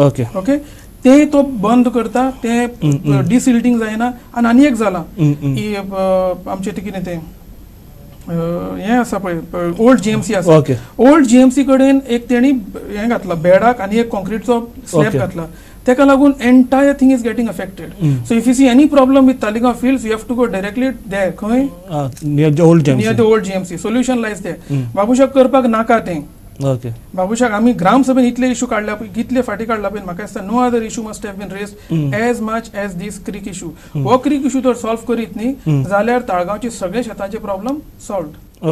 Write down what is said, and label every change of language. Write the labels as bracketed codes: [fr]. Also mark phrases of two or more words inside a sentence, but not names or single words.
[kok] ओके, ते तो बंद करता, ते डिसिल्टिंग जायना. आनी एक जाला, आमचे ते कितें तें हे आसा पळय [en] old GMC [kok] आसा, [en] old GMC [kok] कडेन एक तेणी हें घातला बेडाक आनी एक कॉन्क्रीटचो स्लॅब घातला. तेका लागून [en] entire thing is getting affected. so if you see any problem with Taleigao fields, you have to go directly there. खंय? near the old [kok] GMC. [en] solution lies there. [kok] बाबूशाक करपाक नाका तें. ओके, बाबूशाक आमी ग्राम सभेन इतले इशू काडल्या पळय, कितले फाटी काडला पळय, म्हाका दिसता [en] no other issue must have been raised as much as this creek issue. [kok] हो [en] creek issue [kok] जर सॉल्व करीत न्ही जाल्यार ताळगांवचे सगळे शेतांचे प्रॉब्लेम सॉल्व्ड.